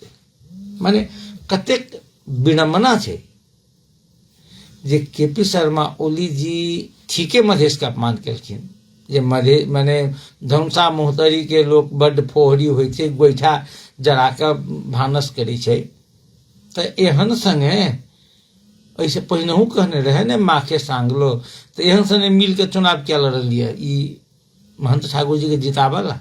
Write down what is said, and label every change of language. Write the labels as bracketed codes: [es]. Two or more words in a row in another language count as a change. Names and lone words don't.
[mai] माने कतेक विडम्बना छै जे केपी शर्मा ओली जी ठीके मधेश के अपमान केलखिन, जे मधे माने धनुषा मोहतरी के लोग बड्ड फोहरी होइ छै, गोइठा जरा के भानस करै छै। तो एहन संगे ऐसे पहिनहु कहने रहे ने माखे सांगलो, तो एहन संगे मिल के चुनाव क्या लड़लिए ई महंत ठाकुर जी के जितावला।